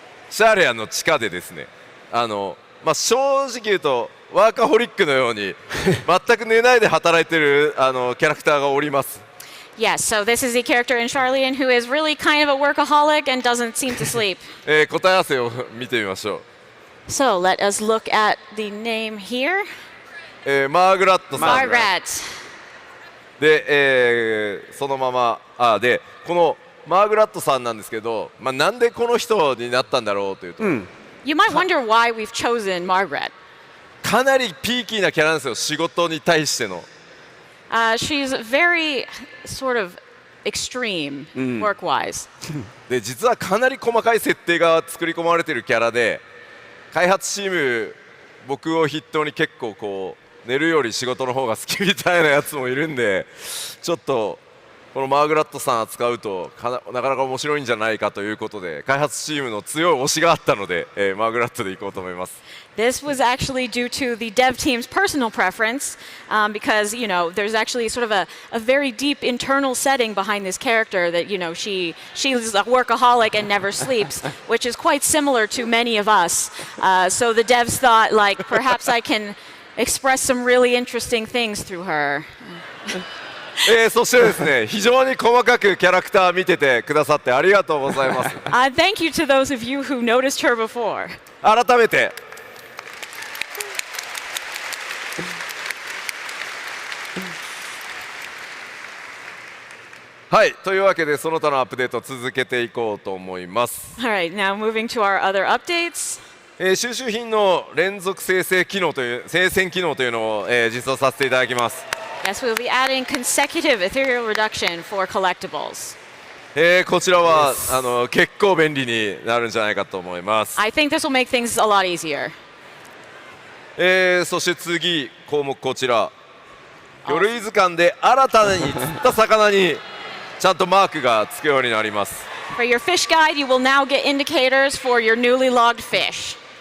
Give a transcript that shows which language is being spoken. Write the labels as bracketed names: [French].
[Japanese] シャーレアの地下でですね、正直言うとワーカホリックのように全く寝ないで働いているキャラクターがおります。 [English] Yes, so this is a character in Charlian who is really kind of a workaholic and doesn't seem to sleep. [Japanese] 答え合わせを見てみましょう。 [English] So let us look at the name here. [Japanese] マーグラットさん。 [English] Margaret. [Japanese] で、そのままでこのマーグラットさんなんですけど、なんでこの人になったんだろうというと、 [English] You might wonder why we've chosen Margaret. [Japanese] かなりピーキーなキャラなんですよ、仕事に対しての。 [English] She's very sort of extreme work-wise. [Japanese] で実はかなり細かい設定が作り込まれているキャラで、開発チーム僕を筆頭に結構こう寝るより仕事の方が好きみたいなやつもいるんで、ちょっとこのマーグラットさん扱うとなかなか面白いんじゃないかということで、開発チームの強い推しがあったので、マーグラットでいこうと思います。 [English] This was actually due to the dev team's personal preference, because there's actually sort of a very deep internal setting behind this character that she's a workaholic and never sleeps, which is quite similar to many of us. So the devs thought like perhaps I can express some really interesting things through her. [Japanese] そしてですね、非常に細かくキャラクター見ててくださってありがとうございます。 [English] Thank you to those of you who noticed her before. [Japanese] 改めてはい、というわけでその他のアップデートを続けていこうと思います。 [English] All right, now moving to our other updates. [Japanese] 収集品の連続生成機能という生鮮機能というのを、実装させていただきます。 [English] Yes, we'll be adding consecutive ethereal reduction for collectibles. [Japanese] こちらは結構便利になるんじゃないかと思います。 [English] I think this will make things a lot easier. [Japanese] そして次項目こちら、魚類図鑑で新たに釣った魚にちゃんとマークがつくようになります。 [English] For your fish guide, you will now get indicators for your newly logged fish.